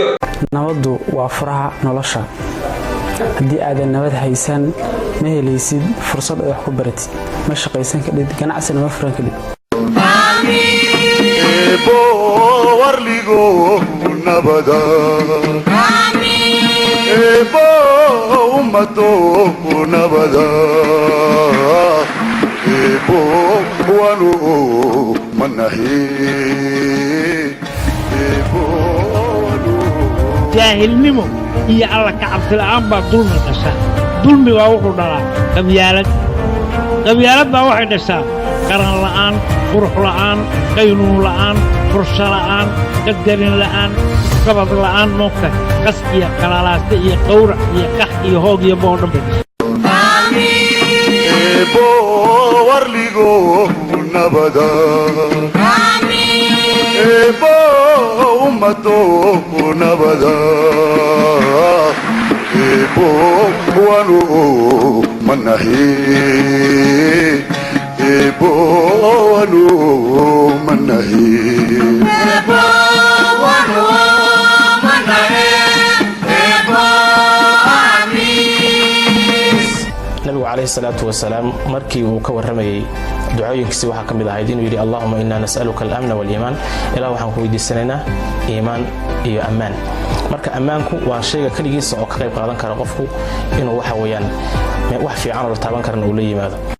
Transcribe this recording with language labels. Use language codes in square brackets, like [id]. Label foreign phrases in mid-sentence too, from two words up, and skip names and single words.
[so] nabadu waa furaha nolosha. haddii aadan nabad haysan ma helaysid fursad ay wax ku baratid, ma shaqaysan kadib, ganacsiga ma furan kadib. warligo nabada ebo ummado nabada ebo wanu manahi ebo jaahilnimo iyo alla ka cabsi la'aan baa dulmi dhasha. dulmi waa wuxuu dhalaa qabyaalad. qabyaalad baa waxay dhashaa qaran la'aan, qurux la'aan, qaynuun la'aan, fursho la'aan, qadarin la'aan, qabad la'aan, moogta qas iyo qalalaasta iyo qawrac iyo qax iyo hoog iyo boodhan bay dhashaa. ebo warligo nabada ebo ummado nabada ebo wanu manahi ebo wanu manahi ebo wanu manahi ebo amis. nabigu [ar] عليه الصلاة والسلام [so] markii uu ka warramayay ducooyinkiisi waxaa ka mid ahayd inuu yidhi [ar] اللهم إنا نسألك الأمن والإيمان, [so] ilaa waxaan ku weydiisanaynaa iimaan iyo ammaan. marka ammaanku waa shayga keligiisa oo ka qayb qaadan kara qofku inuu waxa weeyaan wax fiican oo la taaban karana uu la yimaado.